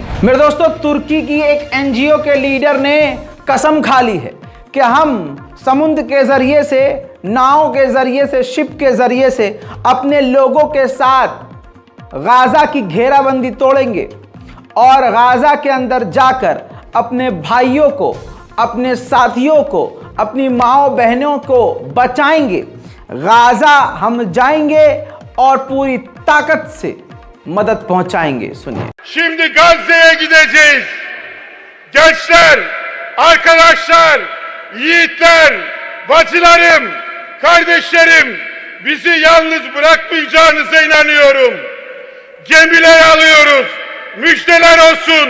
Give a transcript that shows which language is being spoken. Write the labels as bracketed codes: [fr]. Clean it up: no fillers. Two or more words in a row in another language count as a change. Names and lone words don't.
[hi] मेरे दोस्तों, तुर्की की एक NGO के लीडर ने कसम खा ली है कि हम समुद्र के जरिए से, नाव के जरिए से, शिप के जरिए से अपने लोगों के साथ गाज़ा की घेराबंदी तोड़ेंगे और गाज़ा के अंदर जाकर अपने भाइयों को, अपने साथियों को, अपनी माओ बहनों को बचाएंगे। गाज़ा हम जाएंगे और पूरी ताकत से मदद पहुंचाएंगे। सुनिए। [tr] Şimdi Gazze'ye gideceğiz. Gençler, arkadaşlar, yiğitler, bacılarım, kardeşlerim, bizi yalnız bırakmayacağınıza inanıyorum. Gemiler alıyoruz. Müjdeler olsun.